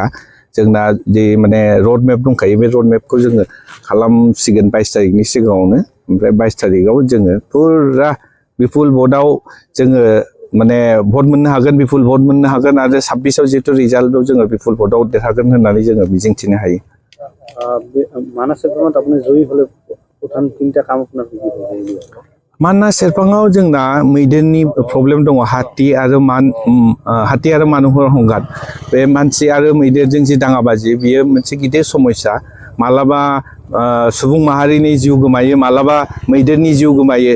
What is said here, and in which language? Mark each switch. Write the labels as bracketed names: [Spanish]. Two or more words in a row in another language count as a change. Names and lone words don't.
[Bodo] जोंना जे माने रड मेप दंखायो बे रड मेपखौ जोङो खालामसिगोन 22 तारिखनि सिगाङावनो। ओमफ्राय 22 तारिखआव जोङो फुरा बिपुल भटआव जोङो माने भट मोननो हागोन, बिपुल भट मोननो हागोन आरो 26आव जिहेतु रिजाल्टआव जोङो बिपुल भटआव देरहागोन होननानै जोङो मिजिंथिनो हायो। मानास सेरफाङाव [Bangla] আপনি জয়ী হলে প্রধান তিনটা কাম আপনার কি কি হবে? [Bodo] मानास सेरफाङाव जोंना मैदेरनि प्रब्लेम दङ। हाथी आरो मानुहर हंगात बे मानसि आरो मैदेरजों जि दाङाबाजि बियो मोनसे गिदिर समस्या। मालाबा सुबुं माहारिनि जिउ गोमायो, मालाबा मैदेरनि जिउ गोमायो।